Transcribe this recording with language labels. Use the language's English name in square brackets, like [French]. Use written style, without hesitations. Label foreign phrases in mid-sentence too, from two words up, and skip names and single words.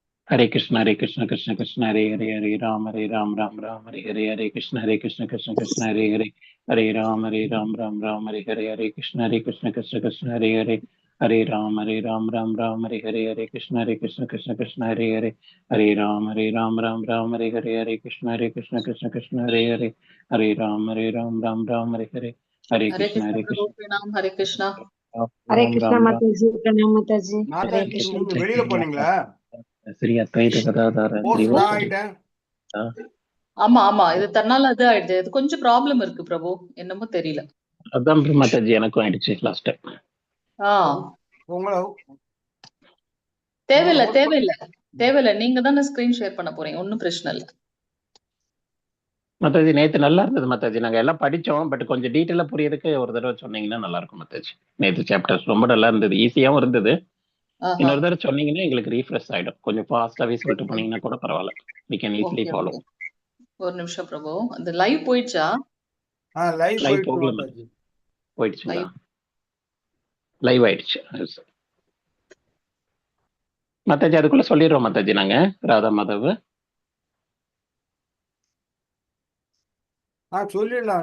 [Sanskrit] Hare Krishna, Krishna Krishna, Hare Ram, Ram Ram, Hare Krishna, Krishna Krishna, Hare Ram, Ram Ram, Hare Krishna, Krishna Krishna, Hare Ram, Ram Ram, Hare Krishna Krishna, Hare Ram, Ram Ram, Hare Krishna Krishna, Hare Ram Ram, Hare Hare Krishna, Krishna Prabhu, Pranam, Hare Krishna. Hare Ram Krishna Ram Ram. Mataji, Pranam Mataji. Hare மாதாஜி Krishna. [Tamil] நீங்க வெளியில போனீங்களா? [Sanskrit] श्री अद्वैत गदाधर [Tamil] போஸ்ட் நான் ஆயிட்டேன். ஆமா ஆமா, இது தன்னால அது ஆயிடுது. இது கொஞ்சம் ப்ராப்ளம் இருக்கு பிரபு, என்னமோ தெரியல. அதான் மாதாஜி எனக்கும் ஆயிடுச்சு [English] last time. [Tamil] உங்களை தேவையில்ல தேவையில்ல தேவையில்ல, நீங்க தானே [English] screen share [Tamil] பண்ண போறீங்க, ஒன்னும் பிரச்சனை இல்லை. மத்தாஜி நேத்து நல்லா இருந்தது மத்தாஜி. நாங்க எல்லாம் படிச்சோம், பட் கொஞ்சம் டீட்டெயிலா புரியறதுக்கு ஒரு தடவை சொன்னீங்கன்னா நல்லா இருக்கும் மத்தாஜி. நேத்து சாப்டர்ஸ் ரொம்ப நல்லா இருந்தது, ஈஸியாவும் இருந்தது. இன்னொரு தடவை சொன்னீங்கன்னா எங்களுக்கு ரீஃப்ரெஷ் ஆயிடும். கொஞ்சம் ஃபாஸ்டாவே சொல்லிட்டு போனீங்கன்னா கூட பரவாயில்ல. [English] we can easily follow. [Tamil] ஒரு நிமிஷம் பிரபு, அந்த லைவ் போயிடுச்சா? லைவ் போகல மத்தாஜி. போயிடுச்சுங்களா? லைவ் ஆயிடுச்சு மத்தாஜி. அதுக்குள்ள சொல்லிடுறோம் மத்தாஜி நாங்க ராதா மாதவ். சொல்லிடலாம்.